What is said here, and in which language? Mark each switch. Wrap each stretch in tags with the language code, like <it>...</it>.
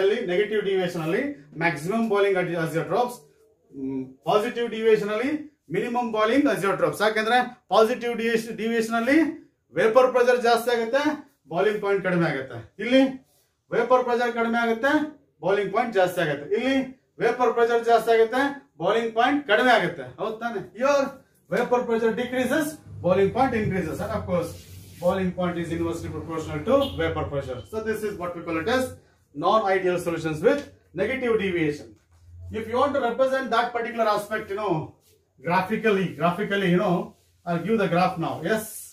<kn>ಇಲ್ಲಿ negative deviation ಅಲ್ಲಿ maximum boiling azeotrophs. Positive deviation ಅಲ್ಲಿ minimum boiling azeotrophs. ಯಾಕಂದ್ರೆ positive deviation ಅಲ್ಲಿ vapor pressure ಜಾಸ್ತಿ ಆಗುತ್ತೆ, boiling point ಕಡಿಮೆ ಆಗುತ್ತೆ. ಇಲ್ಲಿ vapor pressure ಕಡಿಮೆ ಆಗುತ್ತೆ, boiling point ಜಾಸ್ತಿ ಆಗುತ್ತೆ. ಇಲ್ಲಿ vapor pressure ಜಾಸ್ತಿ ಆಗುತ್ತೆ, boiling point ಕಡಿಮೆ ಆಗುತ್ತೆ. ಹೌದು ತಾನೆ?</kn> <en>Here vapor pressure decreases, boiling point increases. And of course, boiling point is inversely proportional to vapor pressure. So this is what we call it as non-ideal solutions with negative deviation. If you want to represent that particular aspect, graphically, I'll give the graph now. Yes.</en>